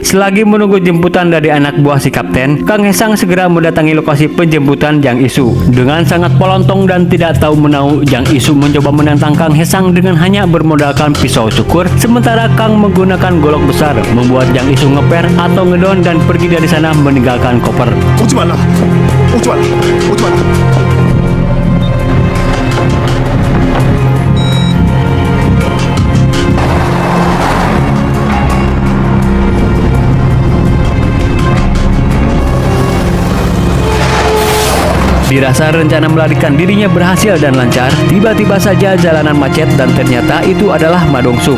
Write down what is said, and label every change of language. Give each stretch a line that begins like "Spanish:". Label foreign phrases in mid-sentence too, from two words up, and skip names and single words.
Indonesian: Selagi menunggu jemputan dari anak buah si kapten, Kang Hesang segera mendatangi lokasi penjemputan Jang Isu. Dengan sangat pelontong dan tidak tahu menau, Jang Isu mencoba menantang Kang Hesang dengan hanya bermodalkan pisau cukur, sementara Kang menggunakan golok besar, membuat Jang Isu ngeper atau ngedon dan pergi dari sana meninggalkan koper.
Korean: 오지 말라. 오지 말라. 오지 말라.
Indonesian: Dirasa rencana melarikan dirinya berhasil dan lancar, tiba-tiba saja jalanan macet dan ternyata itu adalah Ma Dong-suk.